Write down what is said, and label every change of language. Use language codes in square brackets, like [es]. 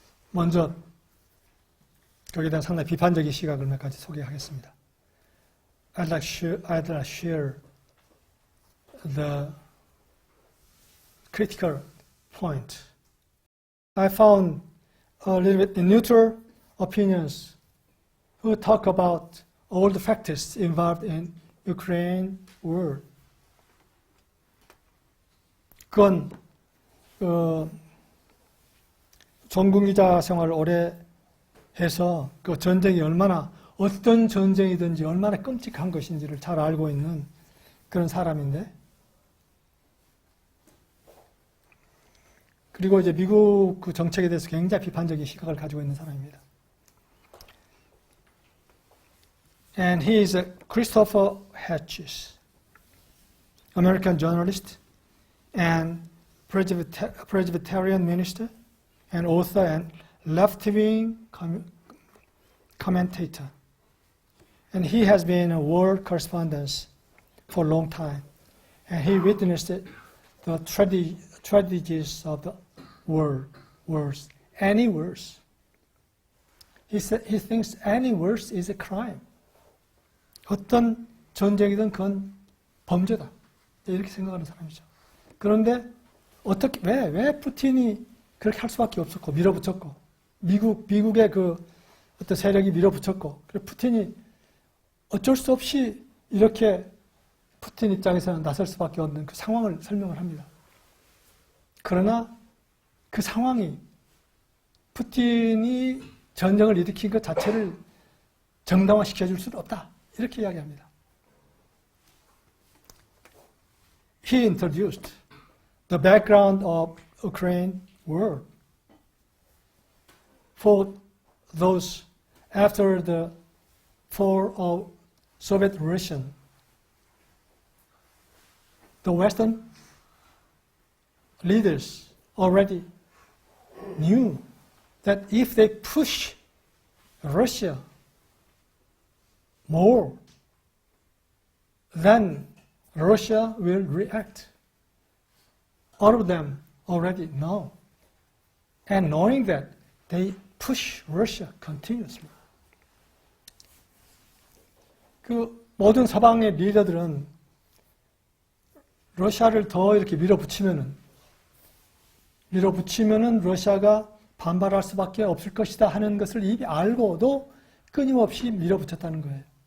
[ko] 먼저 거기에 대한 상당히 비판적인 시각을 몇 가지 소개하겠습니다. [en] I'd like to share the critical point. I found a little bit neutral opinions who talk about all the factors involved in Ukraine war. [ko] 그건 전국기자 생활을 오래 해서 그 전쟁이 어떤 전쟁이든지 얼마나 끔찍한 것인지를 잘 알고 있는 그런 사람인데, 그리고 이제 미국 그 정책에 대해서 굉장히 비판적인 시각을 가지고 있는 사람입니다. [en] And he is Christopher Hatches, American journalist and Presbyterian minister and author and left-wing commentator. And he has been a world correspondent for a long time. And he witnessed the tragedies of the world, wars, any wars. He thinks any wars is a crime. [ko] 어떤 전쟁이든 그건 범죄다. 이렇게 생각하는 사람이죠. 그런데 왜 푸틴이 그렇게 할 수밖에 없었고 밀어붙였고 미국의 그 어떤 세력이 밀어붙였고 그래서 푸틴이 어쩔 수 없이 이렇게 푸틴 입장에서는 나설 수밖에 없는 그 상황을 설명을 합니다. 그러나 그 상황이 푸틴이 전쟁을 일으킨 것 자체를 정당화시켜줄 수는 없다. 이렇게 이야기합니다. [en] He introduced the background of Ukraine war for those after the fall of Soviet Russia. The Western leaders already knew that if they push Russia more, then Russia will react. All of them already know. And knowing that, they push Russia continuously. [ko] 그 모든 서방의 리더들은 러시아를 더 이렇게 밀어붙이면은 러시아가 반발할 수밖에 없을 것이다 하는 것을 이미 알고도 끊임없이 밀어붙였다는 거예요.